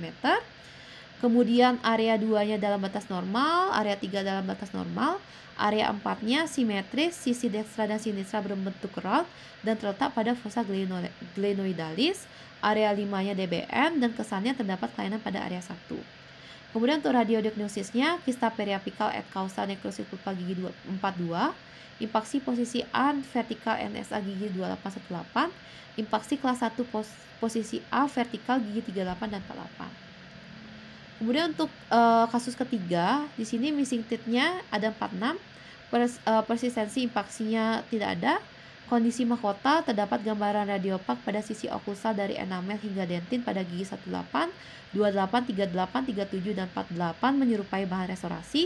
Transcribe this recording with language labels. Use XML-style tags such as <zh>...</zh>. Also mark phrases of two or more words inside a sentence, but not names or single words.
<id>Kemudian area 2-nya dalam batas normal, area 3 dalam batas normal, area 4-nya simetris, sisi dekstra dan sinistra berbentuk round dan terletak pada</id> <la>fossa glenoidalis,</la> <id>area 5-nya DBM dan kesannya terdapat kelainan pada area 1. Kemudian untuk radiodiagnosisnya, kista periapikal</id> <la>et causa</la> <id>nekrosis pulpa gigi 42, impaksi posisi A vertikal NSA gigi 2818, impaksi kelas 1 posisi A vertikal gigi 38 dan 48. Kemudian untuk kasus ketiga, di sini</id> <en>missing teeth-nya</en> <id>ada 46, persistensi impaksinya tidak ada, kondisi mahkota terdapat gambaran radiopak pada sisi okusal dari enamel hingga dentin pada gigi 18, 28, 38, 37 dan 48 menyerupai bahan restorasi.</id>